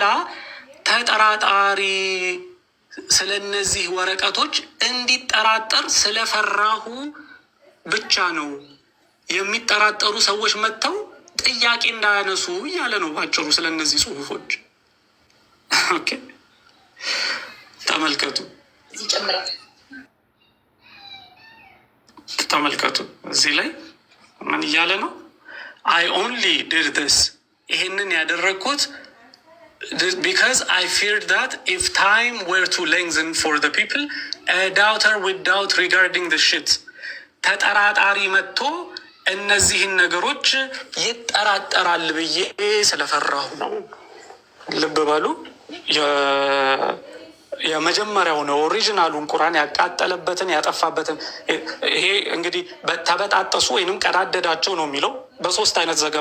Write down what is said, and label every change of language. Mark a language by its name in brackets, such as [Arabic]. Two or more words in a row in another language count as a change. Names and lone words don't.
[Amharic] ተጠራጣሪ ስለነዚህ ወረቀቶች እንዲጠራጠር ስለፈራሁ ብቻ ነው። የሚጠራጠሩ ሰዎች መጥተው ጥያቄ እንዳያነሱ እያለ ነው ባጭሩ ስለነዚህ ጽሁፎች። ኦኬ ተመልከቱ እዚህ ላይ ምን እያለ ነው? [English] I only did this [Amharic] ይህንን ያደረግኩት [English] because I feared that if time were to lengthen for the people a doubter would doubt regarding the shit። [Amharic] ተጠራጣሪ መጥቶ እነዚህን ነገሮች ይጠራጠራል ብዬ ስለፈራሁ ነው። ልብ በሉ፣ የመጀመሪያው ነው ኦሪጂናሉን ቁርአን ያቃጠለበትን ያጠፋበትን። ይሄ እንግዲህ ተበጣጠሱ ወይንም ቀዳደዳቸው ነው የሚለው በሶስት አይነት ዘገባ